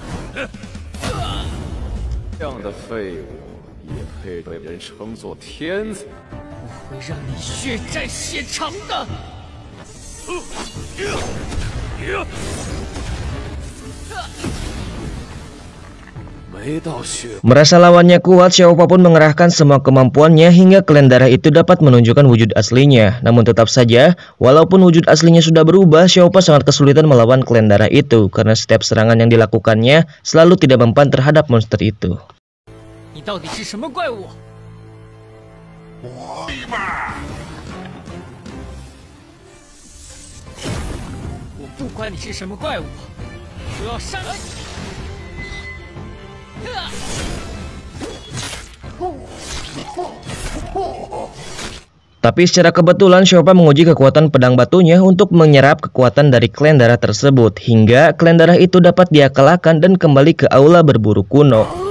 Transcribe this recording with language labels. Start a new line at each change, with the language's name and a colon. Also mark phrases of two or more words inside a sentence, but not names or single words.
Chinese: 这样的废物也配被人称作天才？我会让你血债血偿的。
Indonesian: Merasa lawannya kuat, Xiaopa pun mengerahkan semua kemampuannya hingga klan darah itu dapat menunjukkan wujud aslinya. Namun tetap saja, walaupun wujud aslinya sudah berubah, Xiaopa sangat kesulitan melawan klan darah itu karena setiap serangan yang dilakukannya selalu tidak mempan terhadap monster itu.
Chinese: 你到底是什么怪物？我不管你是什么怪物，我要杀了你！
Indonesian: Tapi secara kebetulan Xiaopa menguji kekuatan pedang batunya untuk menyerap kekuatan dari klan darah tersebut hingga klan darah itu dapat dia kalahkan dan kembali ke aula berburu kuno.